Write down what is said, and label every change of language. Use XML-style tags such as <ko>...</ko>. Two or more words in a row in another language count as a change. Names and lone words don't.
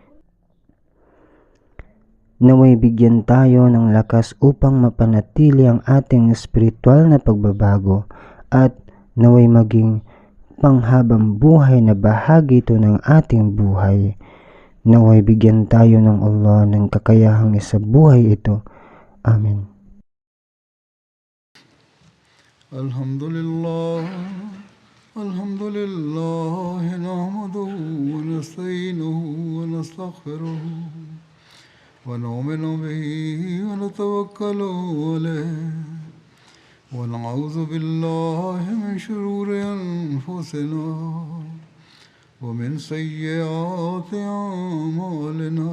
<tl>Naway bigyan tayo ng lakas upang mapanatili ang ating espiritual na pagbabago at naway maging panghabang buhay na bahagi ito ng ating buhay. Naway bigyan tayo ng Allah ng kakayahang isabuhay ito. Amen.</tl> <ar>الحمد لله، الحمد لله، نحمده ونستعينه ونستغفره ونؤمن به ونتوكل عليه ونعوذ بالله من شرور أنفسنا ومن سيئات أعمالنا.</ar>